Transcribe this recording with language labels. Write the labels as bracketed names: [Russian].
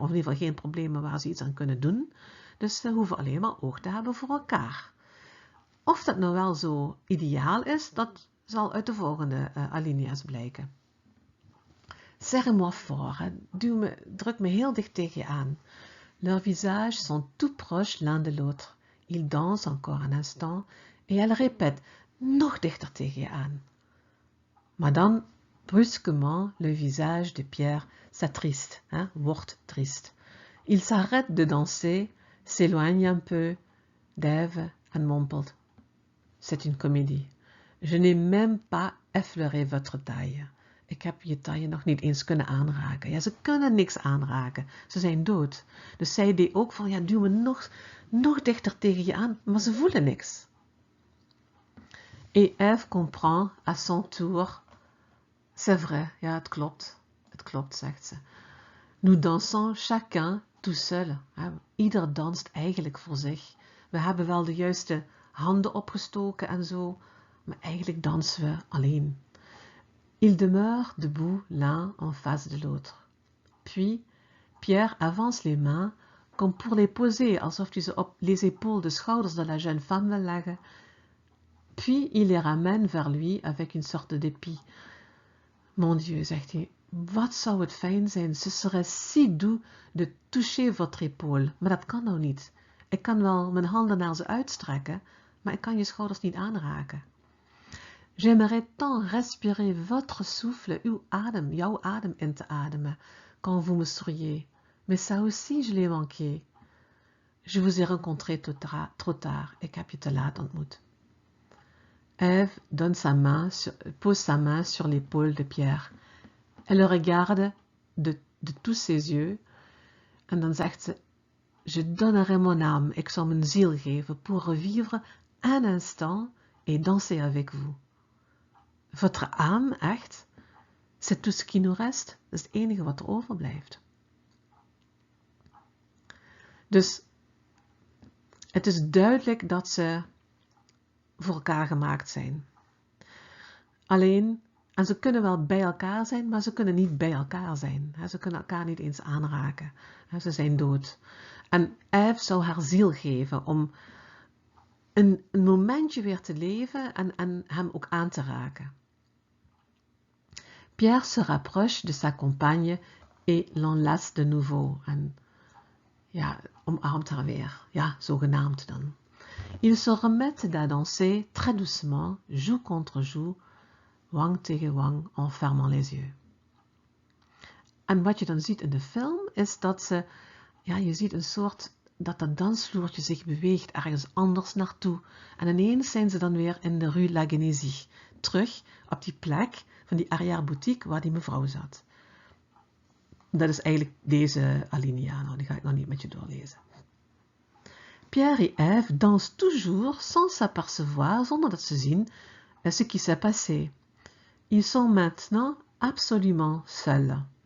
[Dutch] Of in ieder geval geen problemen waar ze iets aan kunnen doen. Dus ze hoeven alleen maar oog te hebben voor elkaar. Of dat nou wel zo ideaal is, dat zal uit de volgende alinea's blijken. [French] Serre-moi fort. [Dutch] Druk me heel dicht tegen je aan. [French] Leurs visages sont tout proches l'un de l'autre. Ils dansent encore un instant. Et elle répète, [Dutch] nog dichter tegen je aan. Maar dan, [French] brusquement, le visage de Pierre s'attriste, [Dutch] wordt triste. [French] Il s'arrête de danser, s'éloigne un peu d'Ève [Dutch] en mompelt. [French] C'est une comédie. Je n'ai même pas effleuré votre taille. [Dutch] Ik heb je taille nog niet eens kunnen aanraken. Ja, ze kunnen niks aanraken. Ze zijn dood. Dus zij deed ook van, ja, duw me nog dichter tegen je aan, maar ze voelen niks. [French] Et Ève comprend à son tour. C'est vrai, [Dutch] ja, het klopt, zegt ze. [French] Nous dansons chacun tout seul. [Dutch] Ieder danst eigenlijk voor zich. We hebben wel de juiste handen opgestoken en zo, maar eigenlijk dansen we alleen. [French] Ils demeurent debout l'un en face de l'autre. Puis, Pierre avance les mains, comme pour les poser, [Dutch] alsof hij ze op [French] les épaules, [Dutch] de schouders [French] de la jeune femme [Dutch] wil leggen. [French] Puis il les ramène vers lui avec une sorte de dépit. Mon Dieu, [Dutch] zegt hij, wat zou het fijn zijn, [French] ce serait si doux de toucher votre épaule. [Dutch] Maar dat kan nou niet. Ik kan wel mijn handen naar ze uitstrekken, maar ik kan je schouders niet aanraken. [French] J'aimerais tant respirer votre souffle, [Dutch] jouw adem in te ademen, [French] quand vous me souriez. Mais ça aussi, je l'ai manqué. Je vous ai rencontré trop tard. [Dutch] Ik heb je te laat ontmoet. [French] Ève pose sa main sur l'épaule de Pierre. Elle le regarde de tous ses yeux. [Dutch] En dan zegt ze, [French] je donnerai mon âme, [Dutch] ik zal mijn ziel geven, [French] pour revivre un instant et danser avec vous. Votre âme, [Dutch] echt? [French] C'est tout ce qui nous reste? [Dutch] Dat is het enige wat er overblijft. Dus Het is duidelijk dat ze voor elkaar gemaakt zijn. Alleen, en ze kunnen wel bij elkaar zijn, maar ze kunnen niet bij elkaar zijn. Ze kunnen elkaar niet eens aanraken. Ze zijn dood. En Eve zou haar ziel geven om een momentje weer te leven en hem ook aan te raken. [French] Pierre se rapproche de sa compagne et l'enlace de nouveau. [Dutch] En ja, omarmt haar weer. Ja, zogenaamd dan. [French] Ils se remettent à danser très doucement, joue contre joue, [Dutch] wang tegen wang, [French] en fermant les yeux. [Dutch] En wat je dan ziet in de film is dat ze, ja, je ziet een soort, dat dat dansvloertje zich beweegt ergens anders naartoe. En ineens zijn ze dan weer in de Rue La Genésie, terug op die plek van die arrière-boutique waar die mevrouw zat. Dat is eigenlijk deze alinea, nou, die ga ik nog niet met je doorlezen. [French] Pierre et Ève dansent toujours sans s'apercevoir, [Dutch] zonder dat ze zien [French] ce qui s'est passé. Ils sont maintenant absolument seuls.